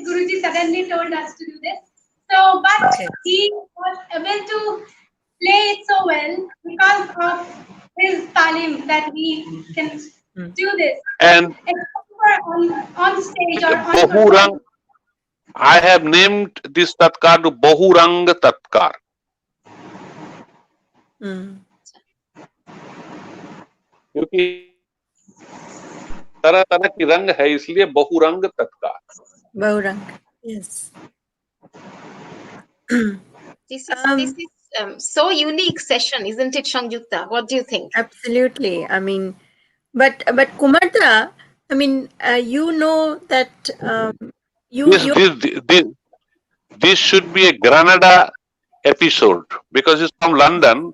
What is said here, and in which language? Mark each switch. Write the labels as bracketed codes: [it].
[en] Guruji suddenly told us to do this. So, but he was able to play it so well because of his talim that we can do this. And on stage or on Bahurang, I have named this tatkar to Bahurang tatkar. [hi] क्योंकि तरह तरह की रंग है इसलिए बहुरंग तत्कार. [en] बहुरंग, yes. This is so unique session, isn't it, Sangyukta? What do you think? Absolutely. I mean, but Kumarda, I mean, you know that This you this this this should be a Granada episode because it's from London.